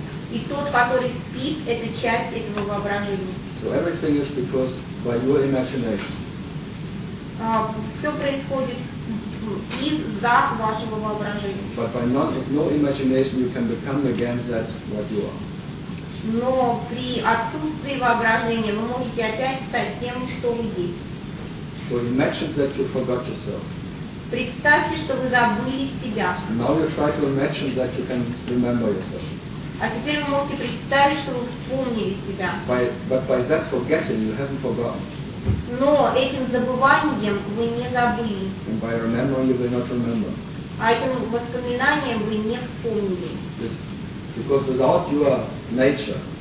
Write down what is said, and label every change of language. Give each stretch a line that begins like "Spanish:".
Russian: И тот, который спит – это часть этого воображения.
English: So everything is because by your imagination.
Russian: Все происходит из-за вашего воображения.
English: But by no imagination you can become again that what you are.
Russian: Но при отсутствии воображения вы можете опять стать тем, что вы есть.
English: So imagine that you forgot yourself.
Russian: Представьте, что вы забыли себя.
English: Now you try to imagine that you can remember yourself.
Russian: А теперь вы можете представить, что вы вспомнили себя.
English: But by that forgetting, you haven't forgotten.
Russian: Но этим забыванием вы не забыли.
English: And by remembering, you will not remember.
Russian: А этим воспоминанием вы не вспомнили.
English: Because without your nature.